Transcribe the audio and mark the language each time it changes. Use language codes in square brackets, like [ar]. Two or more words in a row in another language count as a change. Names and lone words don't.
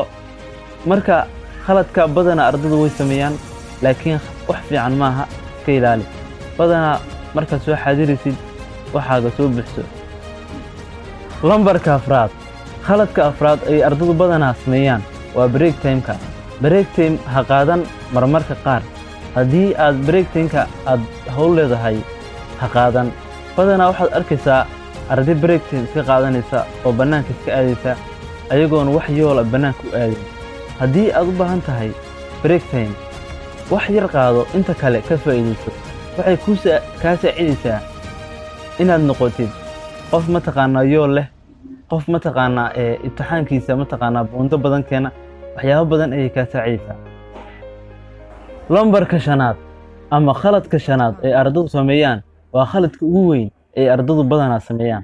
[so] Marka khaladka badana ardada way sameeyaan, laakiin wax fiican maaha. Iska ilaali badana marka soo xaadiraysid waxaaga soo buuxso. Lambarka afraad, khaladka afraad ay ardadu badanaa sameeyaan waa [en] break time-ka. Break time [so] ha qaadan marmarka qaar. Haddii aad [en] break time-ka [so] aad hawl leedahay, ha qaadan. Badanaa waxaad arkaysaa arday [en] break time [so] iska qaadanaysa oo bannaanka iska aadaysa ayagoon wax yoola bannaanka u aadin. Haddii aad u baahan tahay [en] break time, [so] wax yar qaado, inta kale ka faa'iidayso. Waxay kaa saacidaysaa inaad noqotid qof yool leh, qof imtixaankiisa buundo badan keena. Waxyaabo badan ayay kaa saacidaysaa. Lambarka shanaad ama khaladka shanaad ee ardadu sameeyaan waa khaladka ugu weyn ee ardadu badanaa sameeyaan.